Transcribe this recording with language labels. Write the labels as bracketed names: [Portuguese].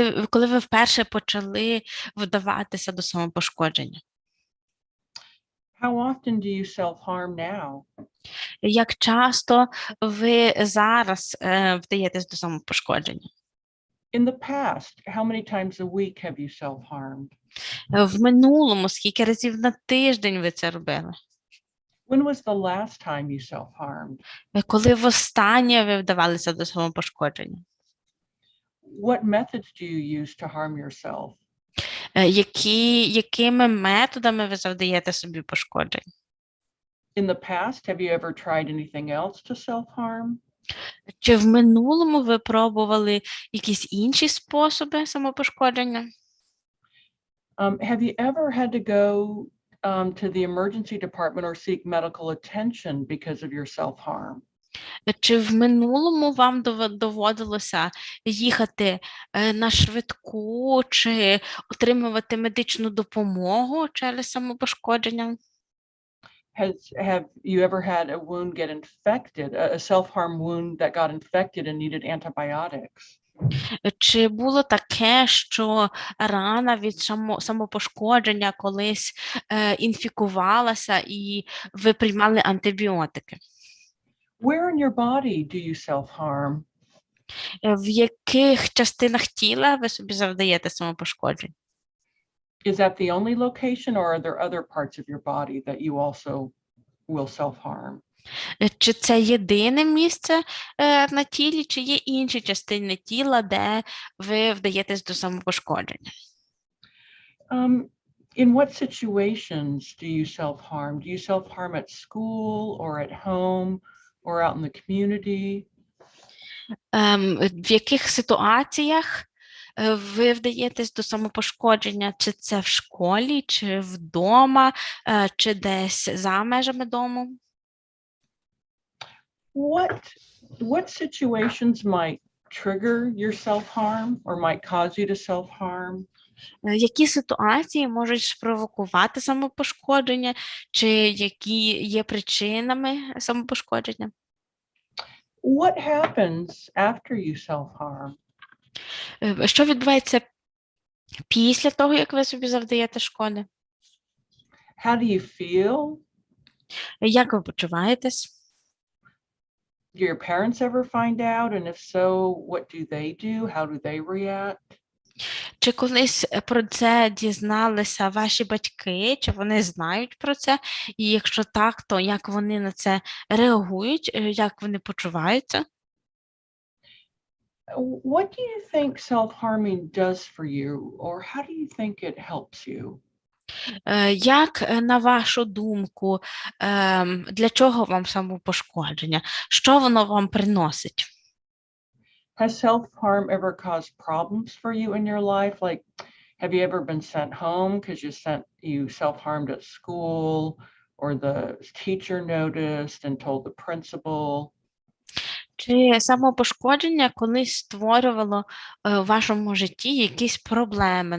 [Ukrainian] Коли ви вперше почали вдаватися до самопошкодження? [English] How often do you self-harm now? [Ukrainian] Як часто ви зараз вдаєтесь до самопошкодження? [English] In the past, how many times a week have you self-harmed? [Ukrainian] В минулому, скільки разів на тиждень ви це робили? [English] When was the last time you self-harmed? [Ukrainian] Коли востаннє ви вдавалися до самопошкодження? [English] What methods do you use to harm yourself? [Ukrainian] Якими методами ви завдаєте собі пошкоджень? [English] In the past, have you ever tried anything else to self-harm? [Ukrainian] Чи в минулому ви пробували якісь інші способи самопошкодження? [English] Have you ever had to go to the emergency department or seek medical attention because of your self-harm? [Ukrainian] Чи в минулому вам доводилося їхати на швидку чи отримувати медичну допомогу через самопошкодження? [English] Have you ever had a wound get infected, a self-harm wound that got infected and needed antibiotics? [Ukrainian] Чи було таке, що рана від самопошкодження колись інфікувалася і ви приймали антибіотики? [English] Where in your body do you self-harm? [Ukrainian] В яких частинах тіла ви собі завдаєте самопошкоджень? [English] Is that the only location, or are there other parts of your body that you also will self-harm? [Ukrainian] Чи це єдине місце на тілі, чи є інші частини тіла, де ви вдаєтесь до самопошкодження? [English] In what situations do you self-harm? Do you self-harm at school or at home or out in the community? [Ukrainian] В яких ситуаціях ви вдаєтесь до самопошкодження? Чи це в школі, чи вдома, чи десь за межами дому? [English] What situations might trigger your self-harm or might cause you to self-harm? [Ukrainian] Які ситуації можуть спровокувати самопошкодження, чи які є причинами самопошкодження? [English] What happens after you self-harm? [Ukrainian] Що відбувається після того, як ви собі завдаєте шкоди? [English] How do you feel? [Ukrainian] Як ви почуваєтесь? [English] Do your parents ever find out? And if so, what do they do? How do they react? [Ukrainian] Чи колись про це дізналися ваші батьки, чи вони знають про це? І якщо так, то як вони на це реагують, як вони почуваються? [English] What do you think self-harming does for you, or how do you think it helps you? [Ukrainian] Як, на вашу думку, для чого вам самопошкодження? Що воно вам приносить? [English] Has self-harm ever caused problems for you in your life? Like, have you ever been sent home because you self-harmed at school, or the teacher noticed and told the principal? [Ukrainian] Чи самопошкодження колись створювало в вашому житті якісь проблеми?